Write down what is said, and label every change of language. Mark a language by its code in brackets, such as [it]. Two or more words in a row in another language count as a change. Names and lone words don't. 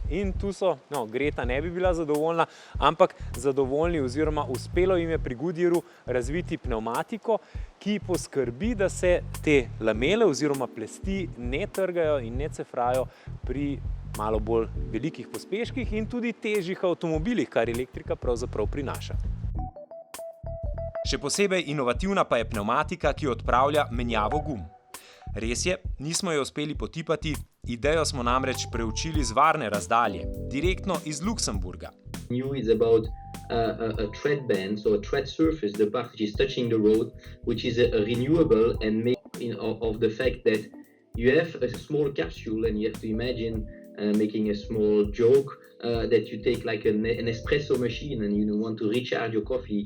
[sl] In tu so, no, Greta ne bi bila zadovoljna, ampak zadovoljni oziroma uspelo jim je pri Goodyearu razviti pnevmatiko, ki poskrbi, da se te lamele oziroma plasti ne trgajo in ne cefrajo pri malo bolj velikih pospeških in tudi težjih avtomobilih, kar elektrika pravzaprav prinaša. Še posebej inovativna pa je pnevmatika, ki odpravlja menjavo gum. Res je, nismo jo uspeli potipati, idejo smo namreč preučili z varne razdalje, direktno iz Luksemburga. [en] New is about a tread band, so a tread surface, the part which is touching the road, which is renewable and made of the fact that you have a small capsule and you have to imagine making a small joke that you take like an espresso machine and you want to recharge your coffee.